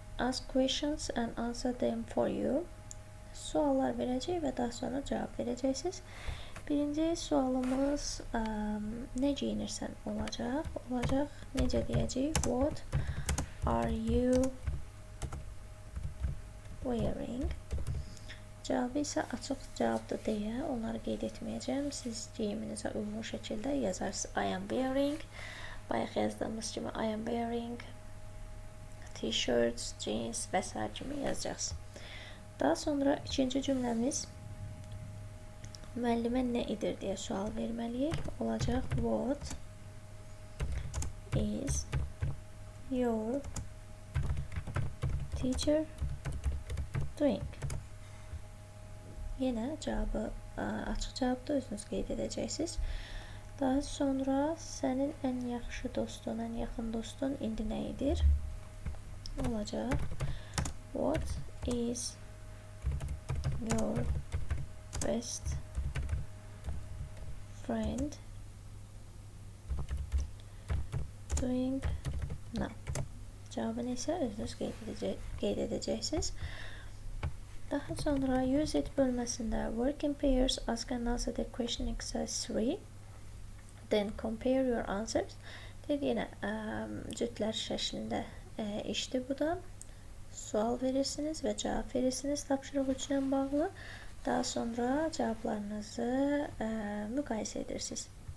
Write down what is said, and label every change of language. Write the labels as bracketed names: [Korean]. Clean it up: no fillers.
[English] Ask questions and answer them for you. [Azerbaijani] Suallar verəcək və daha sonra cavab verəcəksiniz. Birinci sualımız nə geyinirsən olacaq. [English] Necə deyəcəyik? What are you wearing. [Azerbaijani] Cavabı isə açıq cavabdır deyə onları qeyd etməyəcəm. Siz geyiminizə uyğun şəkildə yazarsınız. [English] I am wearing. [Azerbaijani] Bayaq yazdığımız kimi [English] I am wearing t-shirts, jeans [Azerbaijani] və s. kimi yazacaqsınız. Daha sonra ikinci cümləmiz müəllimə nə edir deyə sual verməliyik. Olacaq [English] what is your teacher doing? [Azerbaijani] Yenə cavabı açıq cavabda özünüz qeyd edəcəksiniz. Daha sonra sənin ən yaxşı dostun, ən yaxın dostun indi nə edir? Olacaq [English] what is your best friend doing now? [Azerbaijani] Cavabını isə özünüz qeyd edəcəksiniz. Daha sonra [English] use it [Azerbaijani] bölməsində [English] work in pairs, ask and answer the question exercise 3. Then compare your answers. [Azerbaijani] Yenə cütlər şəklində işdir bu da. Sual verirsiniz və cavab verirsiniz tapşırıq 3 ilə bağlı. Daha sonra cavablarınızı müqayisə edirsiniz.